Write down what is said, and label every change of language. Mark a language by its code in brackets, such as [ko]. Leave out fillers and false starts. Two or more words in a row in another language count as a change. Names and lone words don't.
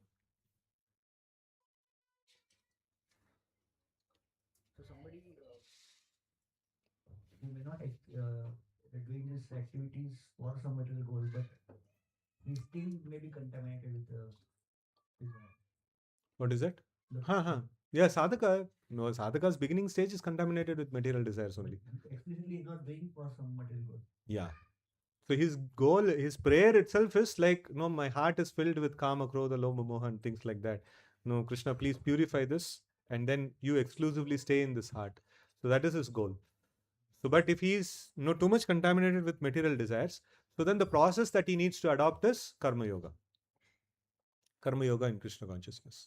[en] So somebody who may not doing his activities for some material goal, but he still may be contaminated with his What is it? Yeah, sadhaka. No, sadhaka's beginning stage is contaminated with material desires only. explicitly is not doing for some material goal. Yeah. So his goal, his prayer itself is like, no, my heart is filled with [sa] kama, krodha, lobha, moha, [en] and things like that. No, Krishna, please purify this, and then you exclusively stay in this heart. So that is his goal. So, but if he is too much contaminated with material desires, so then the process that he needs to adopt is karma yoga. Karma yoga in Krishna consciousness.